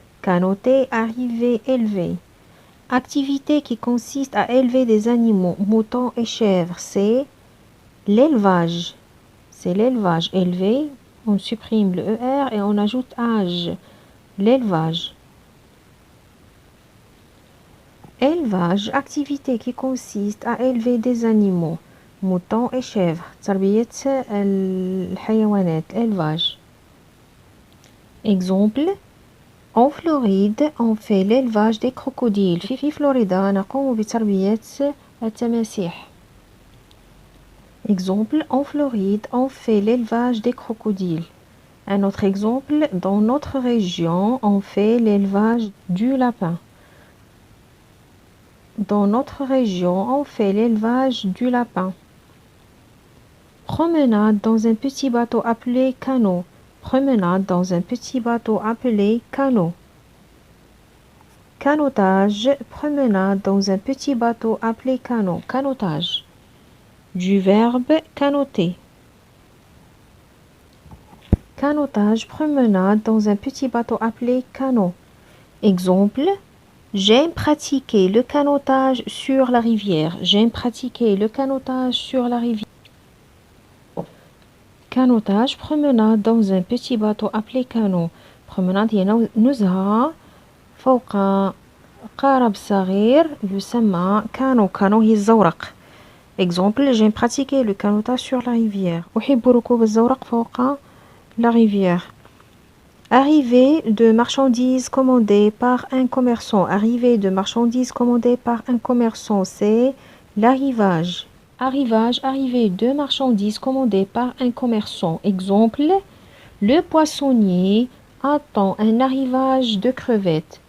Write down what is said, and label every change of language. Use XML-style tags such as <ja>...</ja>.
<fr>Canoter, arriver, élever. Activité qui consiste à élever des animaux, moutons et chèvres, c'est l'élevage. C'est l'élevage. Élever, on supprime le ER et on ajoute âge. L'élevage. Élevage, activité qui consiste à élever des animaux, moutons et chèvres.</fr> <ar>تربية الحيوانات, élevage.</ar> <fr>Exemple, en Floride, on fait l'élevage des crocodiles.</fr> <ar>في فلوريدا نقوم بتربية التماسيح.</ar> <fr>Exemple, en Floride, on fait l'élevage des crocodiles. Un autre exemple, dans notre région, on fait l'élevage du lapin. Dans notre région, on fait l'élevage du lapin. Promenade dans un petit bateau appelé canot. Promenade dans un petit bateau appelé canot. Canotage, promenade dans un petit bateau appelé canot. Canotage. Du verbe canoter. Canotage, promenade dans un petit bateau appelé canot. Exemple, j'aime pratiquer le canotage sur la rivière. J'aime pratiquer le canotage sur la rivière. Canotage, promenade dans un petit bateau appelé canot.</fr> <ar>promenade هي نزهة فوق قارب صغير يسمى كانو. كانو هي الزورق.</ar> <fr>Exemple, j'aime pratiquer le canotage sur la rivière.</fr> <ar>أحب ركوب الزورق فوق</ar> <fr>la rivière. Arrivée de marchandises commandées par un commerçant. Arrivée de marchandises commandées par un commerçant, c'est l'arrivage. Arrivage, arrivée de marchandises commandées par un commerçant. Exemple, le poissonnier attend un arrivage de crevettes.</fr>